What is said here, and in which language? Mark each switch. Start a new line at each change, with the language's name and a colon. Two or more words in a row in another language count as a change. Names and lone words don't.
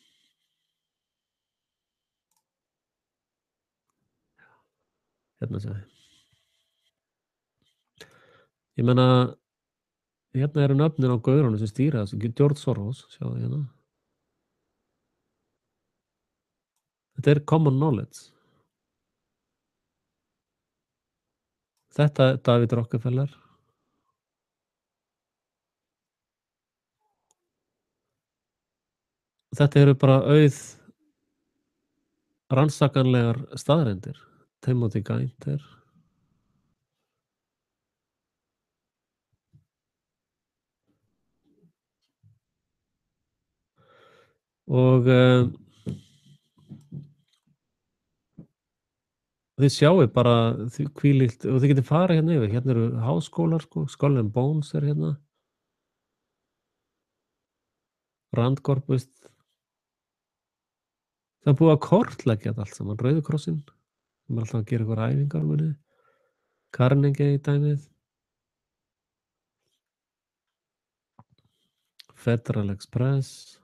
Icelandic: Hérna séu þið. Ég meina, hérna eru nöfnin á gaurunum sem stýra þessu. George Soros, sjáðu hérna. Þetta er
English: common knowledge.
Icelandic: Þetta er David Rockefeller. Þetta eru bara rannsakanlegar staðreyndir. Timothy Geithner. Og þið sjáu bara hvílíkt, og þið getið farið hérna yfir. Hérna eru háskólar, sko. Skull and Bones er hérna. Randcorp, veist. Það er búið að kortleggja þetta allt saman. Rauði krossinn. Það er alltaf að gera ykkur æfingar með þið. Carnegie dæmið. Federal Express.